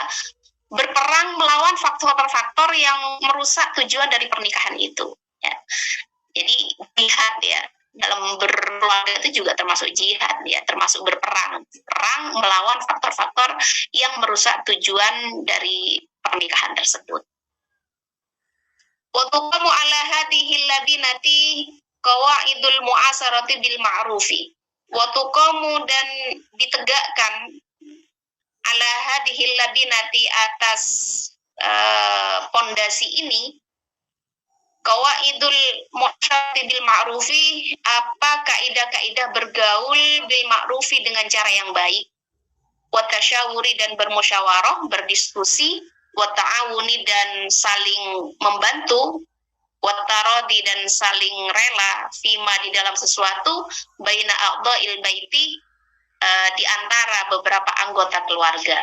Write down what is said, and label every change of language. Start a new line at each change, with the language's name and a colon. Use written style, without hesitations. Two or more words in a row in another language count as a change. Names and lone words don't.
Indonesian: Berperang melawan faktor-faktor yang merusak tujuan dari pernikahan itu. Ya. Jadi jihad ya, dalam berkeluarga itu juga termasuk jihad ya, termasuk berperang. Perang melawan faktor-faktor yang merusak tujuan dari pernikahan tersebut.
Arabic: وتقام على هذه اللبنة قواعد المعاشرة بالمعروف. وتقام
Indonesian: dan ditegakkan
Arabic: على هذه اللبنة
Indonesian: atas pondasi ini
Arabic: قواعد المعاشرة بالمعروف,
Indonesian: apa kaidah-kaidah bergaul
Arabic: بالمعروف
Indonesian: dengan cara yang baik,
Arabic: والتشاور
Indonesian: dan bermusyawarah, berdiskusi,
Arabic: والتعاون
Indonesian: dan saling membantu,
Arabic: والتراضي
Indonesian: dan saling rela fima di dalam sesuatu,
Arabic: بين أعضاء البيت
Indonesian: di antara beberapa anggota keluarga.